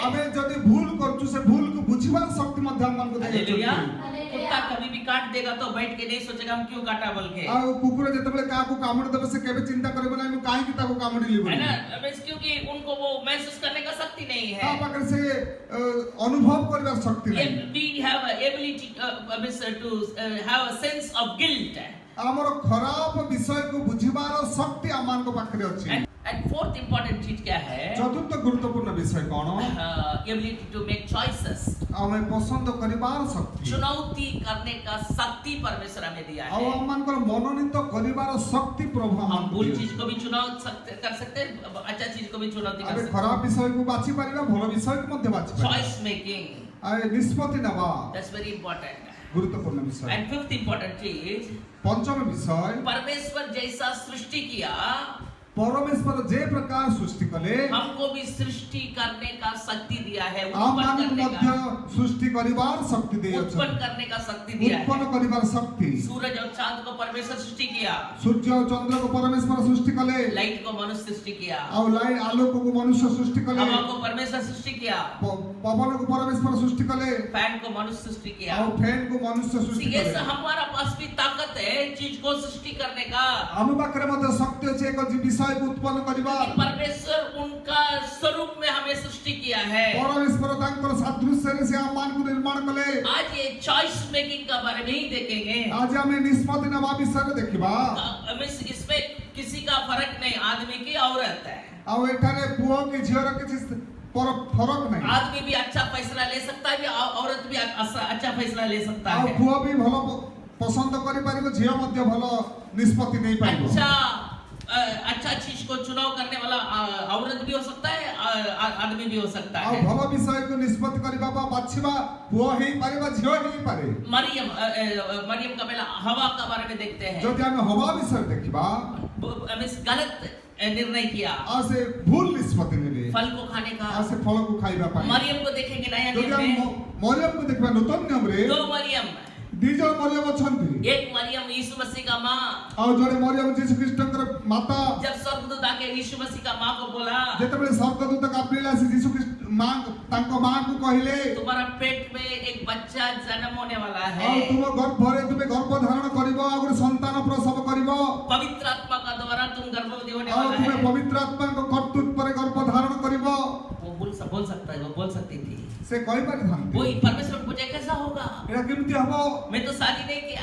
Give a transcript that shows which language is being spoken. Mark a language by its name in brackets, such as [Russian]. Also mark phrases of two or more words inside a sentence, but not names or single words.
[Odia] ଆମେ ଯଦି ଭୁଲ କରୁଛୁ ସେ ଭୁଲ କୁ ବୁଝିବାର ଶକ୍ତି ମଧ୍ୟ ମନ କୁ ଦିଏ हालेलुया। अछि। [Hindi] कुत्ता कभी भी काट देगा तो बैठ के नहीं सोचेगा हम क्यों काटा बोल के, [Odia] ଆ କୁକୁର ଯେତେବେଳେ କା କୁ କାମୁଡ଼ ଦେବେ ସେ କେବେ ଚିନ୍ତା କରିବେ ନା ହମ କାହେ କି ତାକୁ କାମୁଡ଼ି ଲିବୋ [Hindi] है ना? क्योंकि उनको वो महसूस करने का शक्ति नहीं आ है। [Odia] ପାଖର ସେ ଅନୁଭବ କରିବାର ଶକ୍ତି ନାହିଁ। [English] We have a ability to have a sense of guilt. [Odia] ଆମର ଖରାପ ବିଷୟକୁ ବୁଝିବାର ଶକ୍ତି ଆମମାନଙ୍କ ପାଖରେ ଅଛି। [English] And fourth important [Hindi] चीज क्या है? [Odia] ଚତୁର୍ଥ ଗୁରୁତ୍ୱପୂର୍ଣ୍ଣ ବିଷୟ କଣ? [English] Ability to make choices. [Odia] ଆମେ ପସନ୍ଦ କରିବାର ଶକ୍ତି। [Hindi] चुनौती करने का शक्ति परमेश्वर हमें दिया [Odia] ଆଉ [Hindi] है। [Odia] ଆମମାନଙ୍କର ମନୋନୀତ କରିବାର ଶକ୍ତି ପ୍ରଭୁ [Hindi] हम [Odia] ଆମକୁ [Hindi] बुरी [Odia] ଦିଅନ୍ତି। [Hindi] चीज को भी चुनाव कर सकते हैं, अच्छा चीज को भी चुनौती कर [Odia] ଆମେ [Hindi] सकते [Odia] ଖରାପ ବିଷୟକୁ ବାଛି ପାରିବା, ଭଲ ବିଷୟକୁ ମଧ୍ୟ ବାଛି [Hindi] हैं। [Odia] ପାରିବା। [English] Choice making, [Odia] ଆଉ ନିଷ୍ପତ୍ତି ନେବା [English] that's very important. [Odia] ଗୁରୁତ୍ୱପୂର୍ଣ୍ଣ ବିଷୟ। [English] And fifth important चीज, [Odia] ପଞ୍ଚମ ବିଷୟ, [Hindi] परमेश्वर जैसा सृष्टि किया, [Odia] ପରମେଶ୍ୱର ଯେ ପ୍ରକାର ସୃଷ୍ଟି କଲେ [Hindi] हमको भी सृष्टि करने का शक्ति दिया है, [Odia] ଆମମାନଙ୍କୁ [Hindi] उत्पन्न करने [Odia] ମଧ୍ୟ [Hindi] का, [Odia] ସୃଷ୍ଟି କରିବାର ଶକ୍ତି [Hindi] उत्पन्न [Odia] ଦେଇଅଛନ୍ତି। [Hindi] करने का शक्ति दिया [Odia] ଉତ୍ପନ୍ନ [Hindi] है। [Odia] କରିବାର ଶକ୍ତି। [Hindi] सूरज और चांद को परमेश्वर सृष्टि किया, [Odia] ସୂର୍ଯ୍ୟ ଓ ଚନ୍ଦ୍ରକୁ ପରମେଶ୍ୱର ସୃଷ୍ଟି କଲେ, [Hindi] लाइट को मनुष्य सृष्टि किया, [Odia] ଆଉ ଆଲୋକକୁ ମନୁଷ୍ୟ ସୃଷ୍ଟି କଲେ, [Hindi] हवा को परमेश्वर सृष्टि किया, [Odia] ପବନକୁ ପରମେଶ୍ୱର ସୃଷ୍ଟି କଲେ, [Hindi] फैन को मनुष्य सृष्टि किया। [Odia] ଆଉ ଫ୍ୟାନକୁ ମନୁଷ୍ୟ ସୃଷ୍ଟି [Hindi] ये [Odia] କଲେ। [Hindi] हमारा पास भी ताकत है चीज को सृष्टि करने का, [Odia] ଆମ ପାଖରେ ମଧ୍ୟ ଶକ୍ତି ଅଛି ଏକ ବିଷୟକୁ ଉତ୍ପନ୍ନ କରିବା। [Hindi] कि परमेश्वर उनका स्वरूप में हमें सृष्टि किया है। [Odia] ପରମେଶ୍ୱର ତାଙ୍କର ସାଦୃଶ୍ୟରେ ସେ ଆମମାନଙ୍କୁ ନିର୍ମାଣ କଲେ। [Hindi] आज ये [English] choice making [Hindi] का बारे में ही देखेंगे। [Odia] ଆଜି ଆମେ ନିଷ୍ପତ୍ତି ନେବା ବିଷୟରେ ଦେଖିବା। [Hindi] इसमें किसी का फर्क नहीं, आदमी की औरत है। [Odia] ଆଉ ଏଠାରେ ପୁଅ କି ଝିଅର କିଛି ଫରକ ନାହିଁ। [Hindi] आदमी भी अच्छा फैसला ले सकता है, औरत भी अच्छा फैसला ले सकता [Odia] ଆଉ [Hindi] है। [Odia] ପୁଅ ବି ଭଲ ପସନ୍ଦ କରିପାରିବ, ଝିଅ ମଧ୍ୟ ଭଲ ନିଷ୍ପତ୍ତି ନେଇପାରିବ। [Hindi] अच्छा चीज को चुनाव करने वाला औरत भी हो सकता है, आदमी भी हो सकता [Odia] ଆଉ [Hindi] है। [Odia] ଭଲ ବିଷୟକୁ ନିଷ୍ପତ୍ତି କରିବା ବା ବାଛିବା ପୁଅ ହେଇପାରିବ, ଝିଅ ହେଇପାରେ। [Hindi] मरियम का पहला हवा का बारे में देखते हैं। [Odia] ଯଦି ଆମେ ହବା ବିଷୟରେ ଦେଖିବା, [Hindi] गलत निर्णय किया, [Odia] ଆଉ ସେ ଭୁଲ ନିଷ୍ପତ୍ତି ନେଲେ, [Hindi] फल को खाने का। [Odia] ଆଉ ସେ ଫଳକୁ ଖାଇବା ପାଇଁ। [Hindi] मरियम को देखेंगे नया [Odia] ଯଦି [Hindi] नियम [Odia] ଆମେ [Hindi] में, [Odia] ମରିୟମକୁ ଦେଖିବା ନୂତନ ନିୟମରେ [Hindi] दो मरियम, [Odia] ଦି ଜଣ ମରିୟମ ଅଛନ୍ତି। [Hindi] एक मरियम यीशु मसीह का माँ। [Odia] ଆଉ ଜଣେ ମରିୟମ ଯୀଶୁ ଖ୍ରୀଷ୍ଟଙ୍କର ମାତା। [Hindi] जब स्वर्गदूत आके यीशु मसीह का माँ को बोला, [Odia] ଯେତେବେଳେ ସ୍ୱର୍ଗଦୂତ ଗାବ୍ରିଏଲ ଆସି ଯୀଶୁ ଖ୍ରୀଷ୍ଟ ତାଙ୍କ ମାଙ୍କୁ କହିଲେ, [Hindi] तुम्हारा पेट में एक बच्चा जन्म होने वाला [Odia] ଆଉ [Hindi] है, [Odia] ତୁମ ଗର୍ଭରେ ତୁମେ ଗର୍ଭ ଧାରଣ କରିବ, ଆଉ ଗୋଟେ ସନ୍ତାନ ପ୍ରସବ କରିବ, [Hindi] पवित्र आत्मा का द्वारा तुम गर्भवती होने [Odia] ଆଉ [Hindi] वाला [Odia] ତୁମେ [Hindi] है। [Odia] ପବିତ୍ର ଆତ୍ମାଙ୍କ କର୍ତ୍ତୃତ୍ୱରେ ଗର୍ଭ ଧାରଣ କରିବ। [Hindi] वो बोल सकता है, वो बोल सकती थी। [Odia] ସେ କହିପାରିଥାନ୍ତି। [Hindi] वो परमेश्वर पूछे कैसा होगा, [Odia] ଏଇଟା କେମିତି ହବ? [Hindi] मैं तो शादी नहीं किया,